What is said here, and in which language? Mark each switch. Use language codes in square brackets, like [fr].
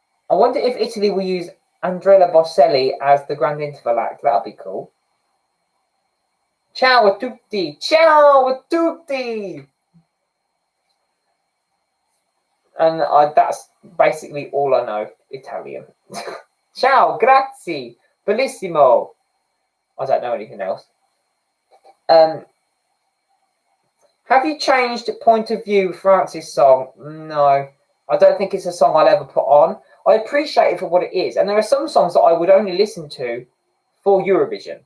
[en] I wonder if Italy will use Andrea Bocelli as the Grand Interval act. That'll be cool. [it] Ciao a tutti. Ciao a tutti. [en] And that's basically all I know Italian. [it] Ciao, grazie, bellissimo. [en] I don't know anything else. Have you changed Point of View, Francis' song? No, I don't think it's a song I'll ever put on. I appreciate it for what it is. And there are some songs that I would only listen to for Eurovision.